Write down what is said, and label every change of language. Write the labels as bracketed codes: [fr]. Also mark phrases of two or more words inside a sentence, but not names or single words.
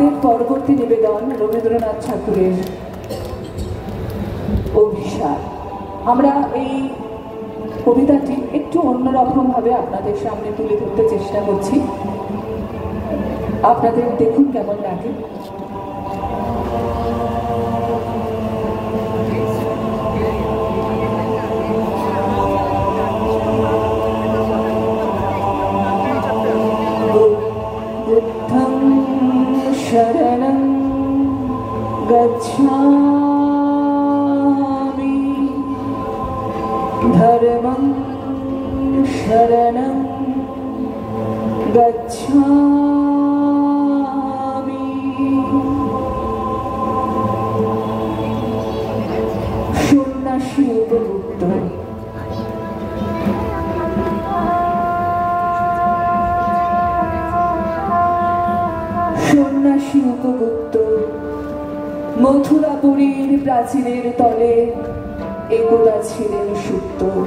[bn] পরবর্তী নিবেদন রবীন্দ্রনাথ ঠাকুরের অভিসার। আমরা এই কবিতাটি একটু অন্যরকম ভাবে আপনাদের সামনে তুলে ধরতে চেষ্টা করছি, আপনাদের দেখুন কেমন লাগে। [pi] বুদ্ধং শরণং গচ্ছামি ধর্মং শরণং গচ্ছামি [bn] সন্ন্যাসী উপযুক্ত। সন্ন্যাসী উপগুপ্ত মথুরাপুরীর প্রাচীরের তলে একদা ছিলেন সুপ্ত।